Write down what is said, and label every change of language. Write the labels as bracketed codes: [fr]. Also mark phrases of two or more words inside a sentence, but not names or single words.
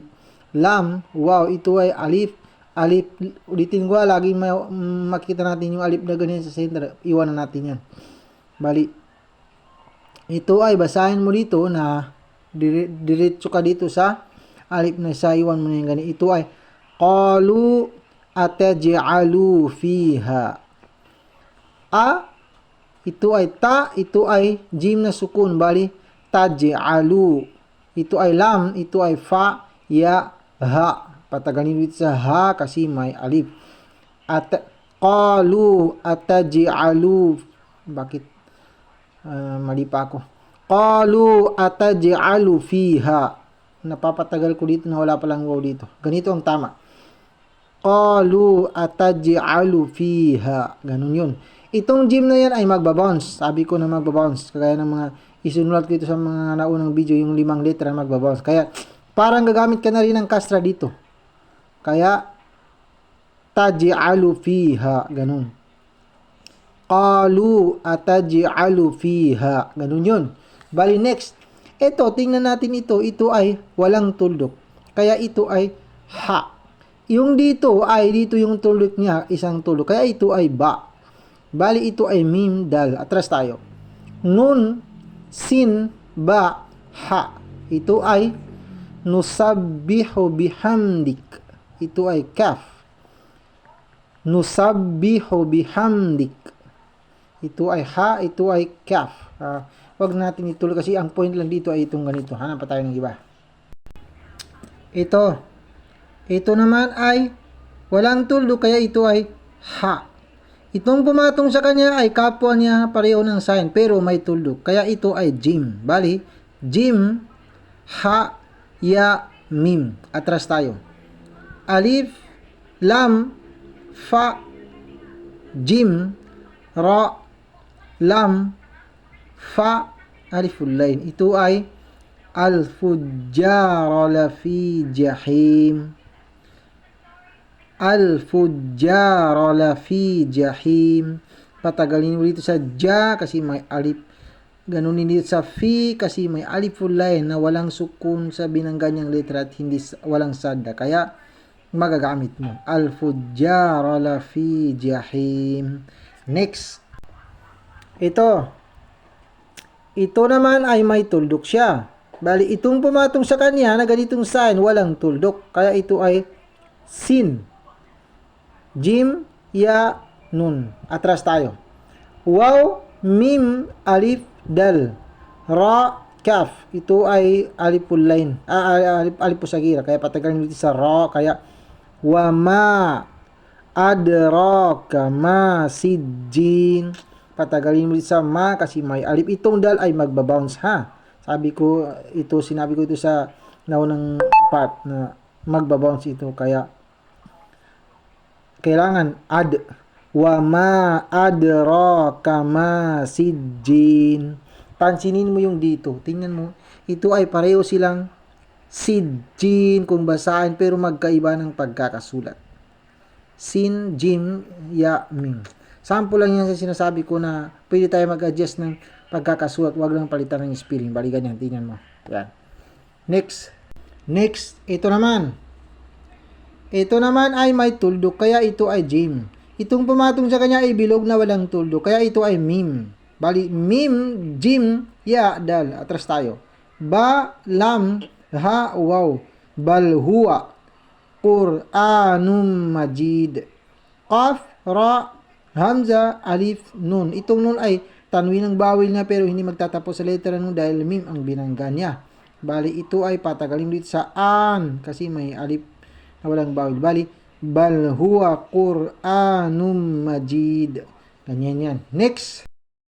[tl] Lam, wow, ito ay alif. Alif, ulitin ko, laging makita natin yung alif na ganyan sa center. Iwanan natin yan. Bali, ito ay basahin mo dito na diretso ka dito sa alif na isa, iwan mo na yung ganito. Ito ay [ar] قالوا أتجعل فيها. [tl] Ito ay ta, ito ay jim na sukun, bali taj'alu. Ito ay lam, ito ay fa, ya, ha. Patagalin dito sa ha kasi may alif. At [ar] قالوا أتجعل, [tl] bakit mali pa ako? [ar] قالوا أتجعل فيها. [tl] Napapatagal ko dito na wala palang wow dito. Ganito ang tama. [ar] قالوا أتجعل فيها. [tl] Ganun yun. Itong jim na yan ay magbabounce. Sabi ko na magbabounce. Kagaya ng mga isinulat ko ito sa mga naunang video, yung 5 letra magbabounce. Kaya parang gagamit ka na rin ng kasra dito. Kaya [ar] تجعل فيها. [tl] Ganun. [ar] قالوا أتجعل فيها. [tl] Ganun yun. Bali next. Ito, tingnan natin ito. Ito ay walang tuldok. Kaya ito ay ha. Yung dito ay, dito yung tuldok niya, isang tuldok. Kaya ito ay ba. Bali ito ay mim, dal. Atras tayo. Nun, sin, ba, ha. Ito ay [ar] نسبح بحمدك. [tl] Ito ay kaf. [ar] نسبح بحمدك. [tl] Ito ay ha, ito ay kaf. Wag natin ituloy kasi ang point lang dito ay itong ganito. Hanap pa tayo ng iba. Ito. Ito naman ay walang tuldok kaya ito ay ha. Itong pumatong sa kanya ay kapwa niya pareho ng sign pero may tuldok. Kaya ito ay jim. Bali, jim, ha, ya, mim. Atras tayo. Alif, lam, fa, jim, ra, lam, fa, [ar] الألف اللينة. [tl] Ito ay [ar] الفجار لفي جحيم. الفجار لفي جحيم. [tl] Patagalin mo dito sa ja kasi may alif. Ganunin dito sa fi kasi may [ar] الألف اللينة [tl] na walang sukun sa binangganyang letra at hindi walang sadda. Kaya magagamit mo. [ar] الفجار لفي جحيم. [tl] Next. Ito. Ito naman ay may tuldok siya. Bali, itong pumatong sa kanya na ganitong sign, walang tuldok. Kaya ito ay sin. Jim, ya, nun. Atras tayo. Waw, mim, alif, dal. Ra, kaf. Ito ay [ar] الألف اللينة. ألف صغيرة. [tl] Kaya patagalin dito sa ra. [ar] Kaya وما أدراك ما سجين. [tl] Patagalin mo dito sa ma kasi may alif. Itong dal ay magbabounce ha. Sinabi ko ito sa naunang part na magbabounce ito. Kaya kailangan ad. [ar] وما أدراك ما سجين. [tl] Pansinin mo yung dito. Tingnan mo. Ito ay pareho silang sijjin kung basahin pero magkaiba ng pagkakasulat. Sin, jim, ya, mim. Sample lang yan sa sinasabi ko na pwede tayo mag-adjust ng pagkakasulat. Huwag lang palitan ng spelling. Bali ganyan. Tingnan mo. Yan. Next. Ito naman. Ito naman ay may tuldok. Kaya ito ay jim. Itong pumatong sa kanya ay bilog na walang tuldok. Kaya ito ay mim. Bali, mim, jim, ya, dal. Atras tayo. Ba, lam, ha, waw. [ar] بل، هو. قرآن مجيد. قاف، راء، همزة، ألف, [tl] nun. Itong nun ay tanwin ng bawil na pero hindi magtatapos sa letra nun dahil mim ang binangga niya. Bali, ito ay patagalin dito sa an kasi may alif na walang bawil. Bali, [ar] بل هو قرآن مجيد. [tl] Ganyan yan. Next.